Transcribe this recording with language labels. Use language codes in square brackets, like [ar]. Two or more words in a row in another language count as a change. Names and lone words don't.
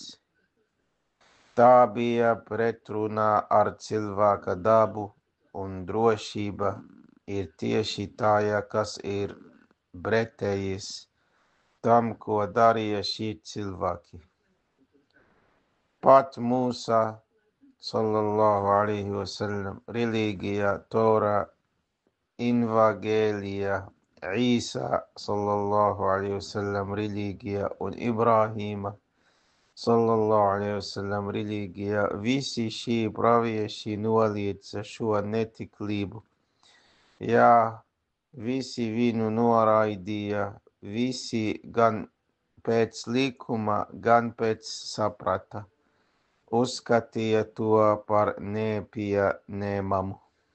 [lv] Tā bija pretrunā ar cilvēka dabu, un drošība ir tieši tā, kas ir pretējis tam, ko darīja šie cilvēki. Pat Mūsa, [ar] صلى الله عليه وسلم, [lv] reliģija, Tora, Evangēlija, Īsa, [ar] صلى الله عليه وسلم, [lv] reliģija un Ibrahīma, [ar] صلى الله عليه وسلم, [lv] reliģija, visi šie pravieši noliedza šo netiklību. Jā, visi viņu noraidīja, visi gan pēc likuma, gan pēc saprata, uzskatīja to par nepieņemamu.